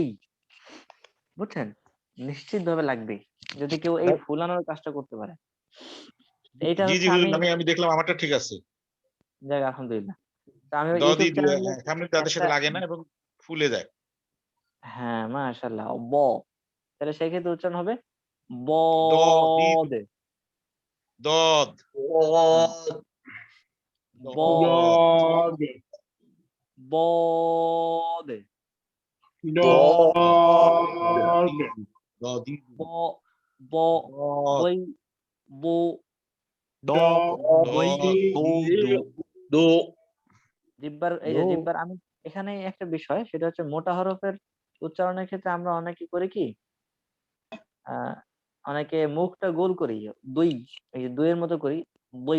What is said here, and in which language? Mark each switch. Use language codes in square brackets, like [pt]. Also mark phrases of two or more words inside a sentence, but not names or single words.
[bn] বুঝছেন? নিশ্চিতভাবে লাগবেই। যদি কেউ এই ফুলানোর কাজটা করতে পারে। এইটা জি হচ্ছে জি আমি হুজুর, আমি দেখলাম আমারটা ঠিক আছে। যাক আলহামদুলিল্লাহ। তো আমি ওই [ar] দদি [bn] ইউটিউব দিয়ে চ্যানেলে হ্যাঁ, সামনের দাঁতের একটা সাথে লাগে না এবং ফুলে যায়। হ্যাঁ, মাশাআল্লাহ তাহলে সেক্ষেত্রে উচ্চারণ হবে [ar] দ দি বদে। দদ ব দদ বদে। দদ দদি ব ব দদ বই বো দ বই বো দো। দো [bn] জিহ্বার এই যে জিহ্বার আমি এখানে একটা বিষয় সেটা হচ্ছে মোটা হরফের উচ্চারণের ক্ষেত্রে আমরা অনেকে করি কি আহ অনেকে মুখটা গোল করি, দুই, এই যে দুইয়ের মতো করি, বই।